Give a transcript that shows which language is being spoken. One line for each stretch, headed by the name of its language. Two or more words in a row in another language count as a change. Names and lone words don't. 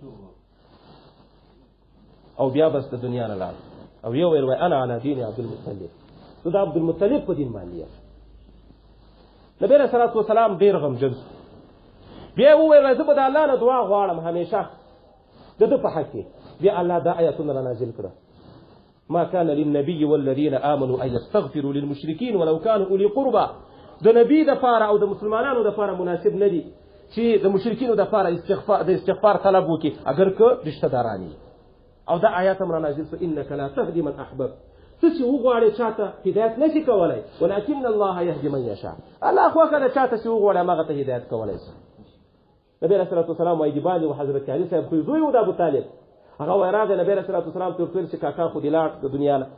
Pashto: او بیا بس د دنیا نه لاړ او یو ویل وای
Arabic: انا علی دین عبدالمطلب،
Pashto: زه د عبدالمطلب په دین باندې یم. نبی
Arabic: علیه الصلاة والسلام
Pashto: ډېر غمجن شو. بیا یې وویل زه به د الله نه دعا غواړم همیشه د ده په حق کې. بیا الله دا آیتونه رانازل کړه:
Arabic: ما كان للنبي والذين آمنوا أن يستغفروا للمشركين ولو كانوا أولي قربى.
Pashto: د نبی دپاره او د مسلمانانو دپاره مناسب نه دي چې د مشرکینو دپاره د استغفار طلب وکړي اگر که رشته داران وي. او دا آیات هم رانازل شو:
Arabic: انک لا تهدي من احببت.
Pashto: ته چې وغواړې چاته هدایت نشي کولی،
Arabic: ولکن الله یهدي من یشاء.
Pashto: الله خوښه ده چاته چې وغواړي هماغه ته هدایت کولی شي. نبی
Arabic: علیه الصلاة والسلام
Pashto: وایي د باندې و حضرت علي صاحب خو زوی و د ابوطالب، هغه وایي راغی نبی
Arabic: علیه الصلاة والسلام
Pashto: ته ورته ویل چې کاکا خو دې لاړ د دنیا نه.